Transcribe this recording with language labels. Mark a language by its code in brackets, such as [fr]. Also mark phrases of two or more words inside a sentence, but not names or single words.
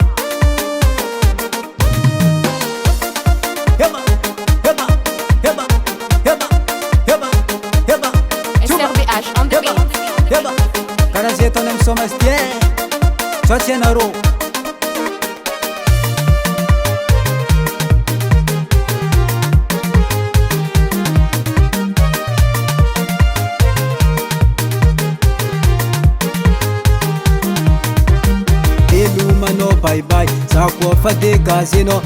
[mg] heba heba heba heba heba heba [en] SRBH on the beat. [mg] heba karaha zay ataony amin'ny somasy ty sao tsy anarô Veloma no [en] bye bye, [mg] za koa fa de Gasy no.